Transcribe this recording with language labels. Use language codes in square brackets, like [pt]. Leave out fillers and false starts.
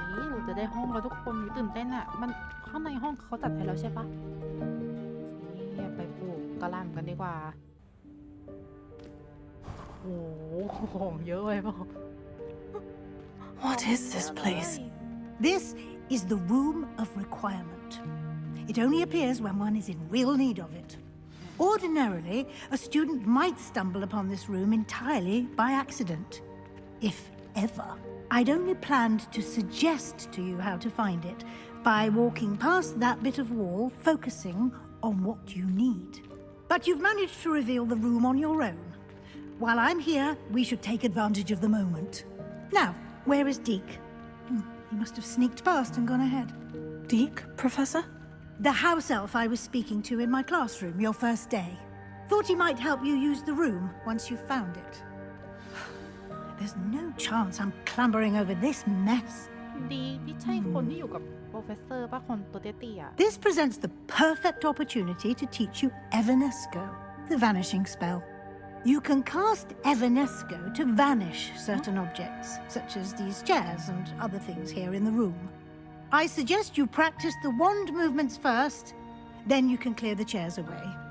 [th] เราจะได้ห้องแล้วทุกคนตื่นเต้นอ่ะมันข้างในห้องเขาจัดให้แล้วใช่ปะไปปลูกกระหล่ำกันดีกว่าโอ้โหของเยอะไปเปล่า [en] What is this place? This is the Room of Requirement. It only appears when one is in real need of it. Ordinarily, a student might stumble upon this room entirely by accident, if ever. I'd only planned to suggest to you how to find it by walking past that bit of wall, focusing on what you need. But you've managed to reveal the room on your own. While I'm here, we should take advantage of the moment. Now, where is Deke? He must have sneaked past and gone ahead. Deke, Professor? The house elf I was speaking to in my classroom your first day. Thought he might help you use the room once you found it. There's no chance I'm clambering over this mess. [th] ดีที่ใช่คนที่อยู่กับโปรเฟสเซอร์ป่ะคนตัวเตี้ย [en] This presents the perfect opportunity to teach you Evanesco, the vanishing spell. You can cast Evanesco to vanish certain objects, such as these chairs and other things here in the room. I suggest you practice the wand movements first, then you can clear the chairs away.